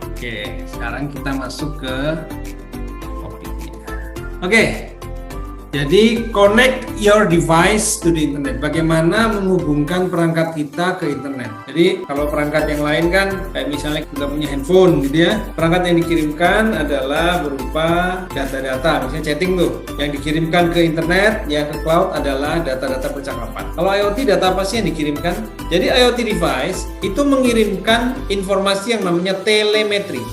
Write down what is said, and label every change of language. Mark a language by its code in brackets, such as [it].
[id] Oke, sekarang kita masuk ke topiknya. Oke, Jadi [en] connect your device to the internet. [id] Bagaimana menghubungkan perangkat kita ke internet. Jadi kalau perangkat yang lain kan kayak misalnya kita punya handphone gitu ya. Perangkat yang dikirimkan adalah berupa data-data, misalnya chatting tuh. Yang dikirimkan ke internet, yang ke cloud adalah data-data percakapan. Kalau IoT, data apa sih yang dikirimkan? Jadi IoT device itu mengirimkan informasi yang namanya telemetri.